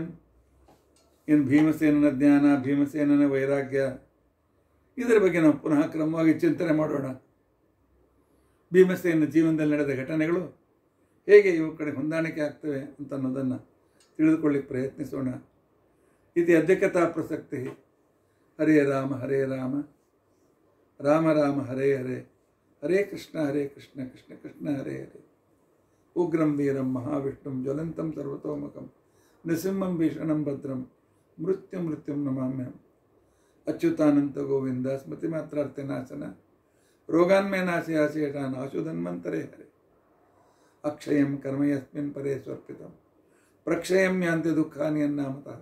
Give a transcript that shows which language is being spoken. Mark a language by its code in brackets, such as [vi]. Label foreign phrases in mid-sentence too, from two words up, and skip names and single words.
[kn] ಇನ್ನು ಭೀಮಸೇನನ ಜ್ಞಾನ, ಭೀಮಸೇನನ ವೈರಾಗ್ಯ, ಇದರ ಬಗ್ಗೆ ನಾವು ಪುನಃ ಕ್ರಮವಾಗಿ ಚಿಂತನೆ ಮಾಡೋಣ. ಭೀಮಸೇನ ಜೀವನದಲ್ಲಿ ನಡೆದ ಘಟನೆಗಳು ಹೇಗೆ ಇವು ಕಡೆ ಹೊಂದಾಣಿಕೆ ಆಗ್ತವೆ ಅಂತ ಅನ್ನೋದನ್ನು ತಿಳಿದುಕೊಳ್ಳಿಕ್ಕೆ ಪ್ರಯತ್ನಿಸೋಣ. ಇದು ಅಧ್ಯಕ್ಷತಾ ಪ್ರಸಕ್ತಿ. [sa] ಹರೇ ರಾಮ ಹರೇ ರಾಮ, ರಾಮ ರಾಮ ಹರೇ ಹರೇ, ಹರೇ ಕೃಷ್ಣ ಕೃಷ್ಣ ಕೃಷ್ಣ ಹರೇ ಹರೇ. ಉಗ್ರಂ ವೀರಂ ಮಹಾವಿಷ್ಣುಂ ಜ್ವಲಂತಂ ಸರ್ವತೋಮುಖಂ ನೃಸಿಂಹಂ ಭೀಷಣಂ ಭದ್ರಂ ಮೃತ್ಯುಂ ನಮಾಮ್ಯಹಂ. ಅಚ್ಯುತಾನಂತ ಗೋವಿಂದ ಸ್ಮೃತಿ ಮಾತ್ರಾರ್ಥ ನಾಶನ ರೋಗಾನ್ಮೇ ನಾಶಯಾಶೇಷಾನ್ ಆಶುಧನ್ವಂತರೇ ಹರೇ. ಅಕ್ಷಯಂ ಕರ್ಮ ಯಸ್ಮಿನ್ ಪರೇ ಸ್ವರ್ಪಿತಂ ಪ್ರಕ್ಷಯಂ ಯಾಂತಿ ದುಃಖಾನಿ ಅನ್ನಾಮತಃ.